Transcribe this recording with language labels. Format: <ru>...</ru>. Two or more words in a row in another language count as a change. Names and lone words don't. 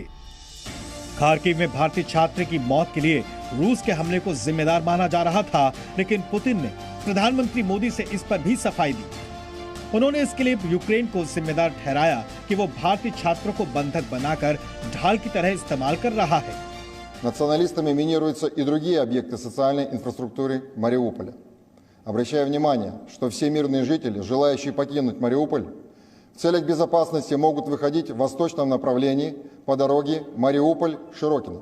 <hi>खार्किव में भारतीय छात्र की मौत के लिए रूस के हमले को जिम्मेदार माना जा रहा था, लेकिन पुतिन ने प्रधानमंत्री मोदी से इस पर भी सफाई दी। उन्होंने इसके लिए यूक्रेन को जिम्मेदार ठहराया कि वो भारतीय छात्रों को बंधक बनाकर ढाल की तरह इस्तेमाल कर रहा है।</hi> <ru>Националистами минируются и другие объекты социальной инфраструктуры Мариуполя. обращая внимание, что все мирные жители, желающие покинуть Мариуполь, в целях безопасности могут выходить в восточном направлении по дороге Мариуполь-Широкино.</ru>